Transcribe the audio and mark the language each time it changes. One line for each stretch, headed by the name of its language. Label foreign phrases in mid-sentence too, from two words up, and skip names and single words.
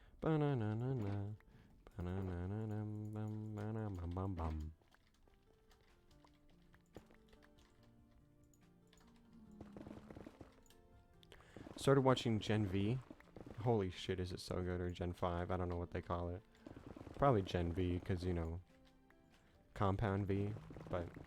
English: Ba-na-na-na-na. Ba-na-na-na-na-bum-ba-na-bum-bum-bum. Started watching Gen V. Holy shit, is it so good? Or Gen 5, I don't know what they call it. Probably Gen V, because, you know, Compound V, but...